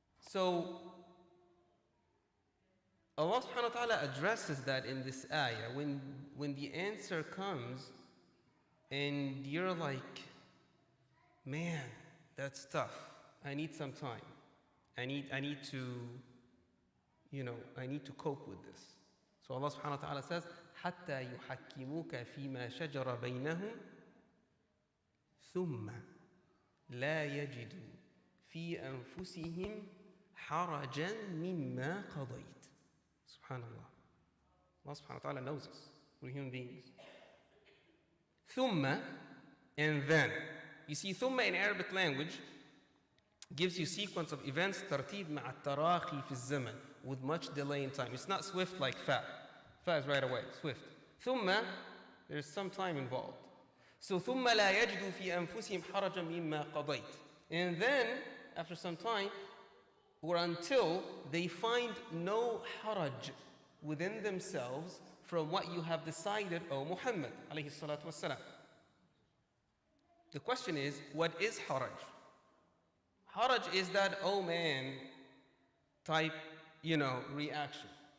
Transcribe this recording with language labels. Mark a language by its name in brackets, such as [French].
[English] So, Allah subhanahu wa ta'ala addresses that in this ayah. When the answer comes, and you're like, man, that's tough. I need some time. I need to, I need to cope with this. [Arabic] So Allah subhanahu wa ta'ala says, حَتَّى يُحَكِّمُوكَ فِي مَا شَجَرَ بَيْنَهُمْ ثُمَّ لَا يَجِدُوا فِي أَنفُسِهِمْ حَرَجًا مِمَّا قَضَيْتَ. [English] SubhanAllah. Allah subhanahu wa ta'ala knows us. We're human beings. ثُمَّ, and then. You see, ثُمَّ in Arabic language gives you sequence of events, [Arabic] ترتيب مع التراخي في الزمن, [English] with much delay in time. It's not swift like fa. Fa is right away, swift. ثم, there's some time involved. [Arabic] So ثم لا يجدوا في أنفسهم حرجا مما قضيت. [English] And then, after some time, or until they find no haraj within themselves from what you have decided, O Muhammad alayhi salatu wassalam. The question is, what is haraj? Haraj is that, oh man, type, reaction.